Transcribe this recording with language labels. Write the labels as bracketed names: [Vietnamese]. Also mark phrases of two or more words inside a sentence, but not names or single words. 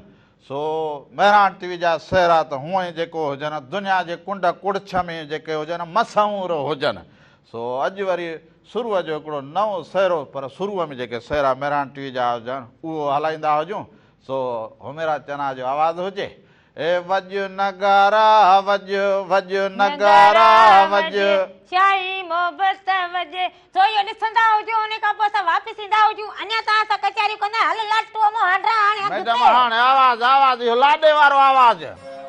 [Sindhi] सो महिराण टीवी जा सहरा त हूअं ई जेको हुजनि, दुनिया जे कुंड कुड़छ में जेके हुजनि मशहूरु हुजनि। सो अॼु वरी शुरूअ जो हिकिड़ो नओं सहरो, पर शुरूअ में जेके सहरा महिराण टीवी जा हुजनि उहो हलाईंदा हुजूं। सो हुमेरा चना जो आवाज़ हुजे। ए वॼ नगारा वॼ, वॼ नगारा वॼ, शाही मोहबत वॼे। सो इहो ॾिसंदा हुजो, उन खां पोइ असां वापसि ईंदा हुजूं। अञा तव्हां सां कचहरी कंदा। हल लाटूअ मां हंडा हाणे मैडम हाणे आवाज़ इहो लाॾे वारो आवाज़।